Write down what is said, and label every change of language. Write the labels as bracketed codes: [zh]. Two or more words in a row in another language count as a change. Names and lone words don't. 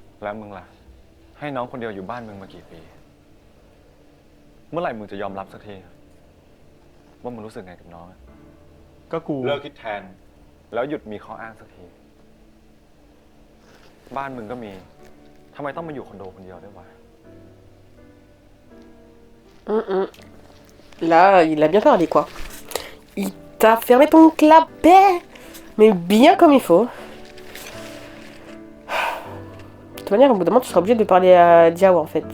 [th] แล้วมึงล่ะให้น้องคนเดียวอยู่บ้านมึงมากี่ปี เมื่อไหร่มึงจะยอมรับสักทีว่ามึงรู้สึกไงกับน้องอะ ก็กู เลิกคิดแทนแล้วหยุดมีข้ออ้างสักทีบ้านมึงก็มีทำไมต้องมาอยู่คอนโดคนเดียวด้วยวะ [fr] Là, il a bien parlé, quoi. Il t'a fermé ton clapet, mais bien comme il faut. De toute manière, au bout d'un moment, tu seras obligé de parler à Diao, en fait.